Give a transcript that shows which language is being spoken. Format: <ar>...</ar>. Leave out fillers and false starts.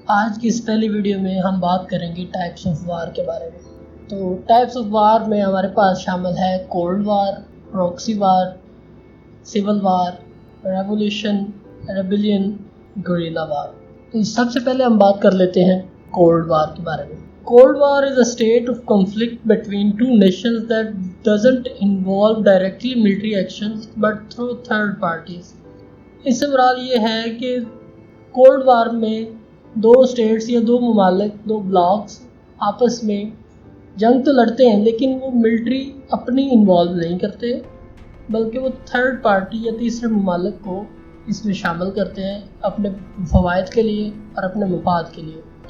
<ur>آج کی اس پہلی ویڈیو میں ہم بات کریں گے ٹائپس آف وار کے بارے میں. تو ٹائپس آف وار میں ہمارے پاس شامل ہے کولڈ وار، پروکسی وار، civil war, revolution, rebellion, guerrilla وار. تو سب سے پہلے ہم بات کر لیتے ہیں کولڈ وار کے بارے میں.</ur> <en>Cold War is a state of conflict between two nations that doesn't involve directly military actions but through third parties.</en> <ur>اس سے مراد یہ ہے کہ کولڈ وار میں دو اسٹیٹس یا دو ممالک، دو بلاکس آپس میں جنگ تو لڑتے ہیں لیکن وہ ملٹری اپنی انوالو نہیں کرتے، بلکہ وہ تھرڈ پارٹی یا تیسرے ممالک کو اس میں شامل کرتے ہیں اپنے فوائد کے لیے اور اپنے مفاد کے لیے.</ur>